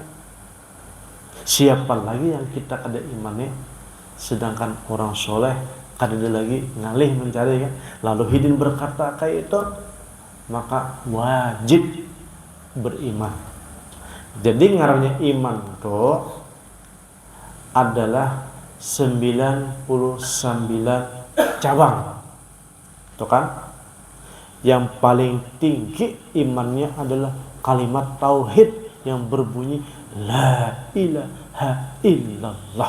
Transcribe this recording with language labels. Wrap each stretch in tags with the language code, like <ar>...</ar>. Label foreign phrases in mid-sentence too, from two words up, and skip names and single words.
<bjn>Siapa lagi yang kita kada imani, sedangkan orang soleh kada ada lagi ngalih mencari kan. Lalu hidin berkata kayak itu, maka wajib beriman. Jadi ngarannya iman itu adalah 99 cabang.</bjn> <id>Itu kan, yang paling tinggi imannya adalah kalimat tauhid yang berbunyi</id> <ar>la ilaha illallah.</ar>